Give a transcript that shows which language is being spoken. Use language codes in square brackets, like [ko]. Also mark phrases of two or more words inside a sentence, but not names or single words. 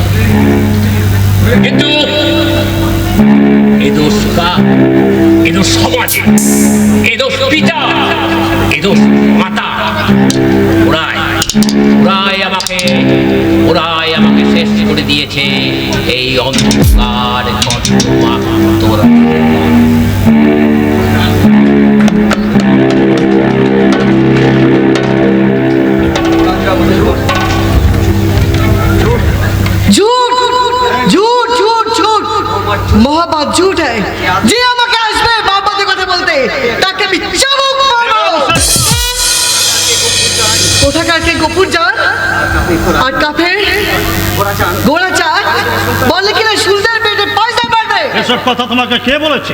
[bn] কিন্তু এ দোষ কার? এ দোষ সমাজে, এ দোষ পিতা, এ দোষ মাতা। ওরাই আমাকে শেষ করে দিয়েছে এই অন্ধকার তোরা। [hi] झूठ झूठ झूठ झूठ मोहब्बत झूठ है। [bn] যে আমাকে আসবে মোহব্বতের কথা বলতে, তাকে আমি চাবুক মারবো। কোথাকার কে গফুর জান আর কাফের গোড়া চাঁদ বলে কিনা সুলতানের পেটে পয়সা পাবে। এসব কথা তোমাকে কে বলেছে?